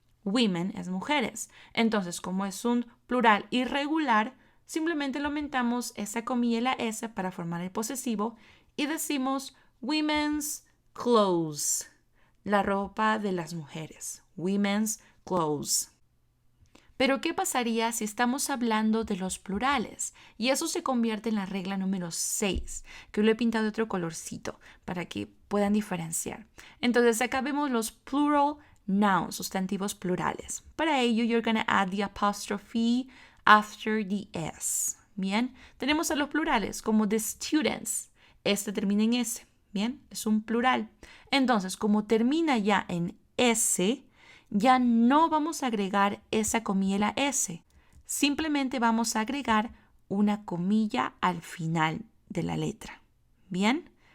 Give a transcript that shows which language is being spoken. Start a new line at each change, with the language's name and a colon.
Spanish: Women es mujeres. Entonces, como es un plural irregular, simplemente le aumentamos esa comilla y la S para formar el posesivo y decimos
English: women's clothes,
Spanish: la ropa de las mujeres.
English: Women's clothes.
Spanish: Pero, ¿qué pasaría si estamos hablando de los plurales? Y eso se convierte en la regla número 6, que lo he pintado de otro colorcito para que puedan diferenciar. Entonces, acá vemos los plural nouns, sustantivos plurales. Para ello,
English: you're going to add the apostrophe after the s.
Spanish: Bien, tenemos a los plurales como
English: the students.
Spanish: Este termina en s. Bien, es un plural. Entonces, como termina ya en s, ya no vamos a agregar esa comilla y la S. Simplemente vamos a agregar una comilla al final de la letra. ¿Bien?